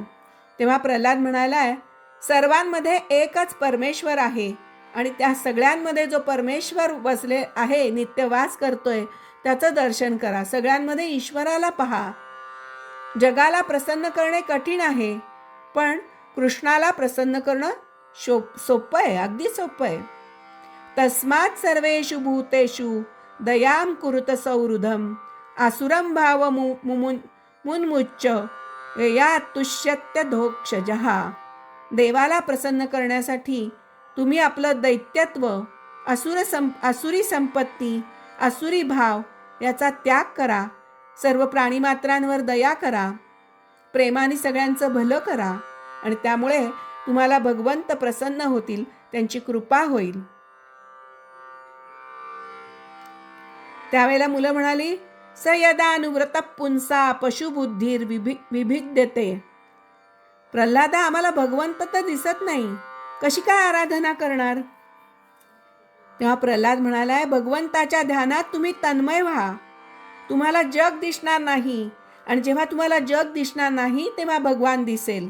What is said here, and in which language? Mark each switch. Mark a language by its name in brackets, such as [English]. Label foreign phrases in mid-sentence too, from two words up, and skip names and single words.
[Marathi] तेव्हा प्रल्हाद म्हणाला, सर्वांमध्ये एकच परमेश्वर आहे आणि त्या सगळ्यांमध्ये जो परमेश्वर बसले आहे, नित्यवास करतोय, त्याचं दर्शन करा. सगळ्यांमध्ये ईश्वराला पहा. जगाला प्रसन्न करणे कठीण आहे, पण कृष्णाला प्रसन्न करणं सोपं आहे, अगदी सोपं आहे. [Sanskrit] तस्मात् सर्वेषु भूतेषु दयां कुरुत सौहृदम् आसुरं भाव मुन्मुच्य या तुष्यत्य धोक्षजः. [Marathi] देवाला प्रसन्न करण्यासाठी तुम्ही आपलं दैत्यत्व, आसुरी संपत्ती, आसुरी भाव याचा त्याग करा. सर्व प्राणीमात्रांवर दया करा, प्रेमाने सगळ्यांचं भलं करा आणि त्यामुळे तुम्हाला भगवंत प्रसन्न होतील, त्यांची कृपा होईल. त्यावेळेला मुलं म्हणाली, [Sanskrit] स यदानुव्रत पुंसा पशुबुद्धीर विभिद्यते. [Marathi] प्रल्हादा, आम्हाला भगवंत तर दिसत नाही, कशी काय आराधना करणार? तेव्हा प्रल्हाद म्हणालाय, भगवंताच्या ध्यानात तुम्ही तन्मय व्हा. तुम्हाला जग दिसणार नाही आणि जेव्हा तुम्हाला जग दिसणार नाही तेव्हा भगवान दिसेल.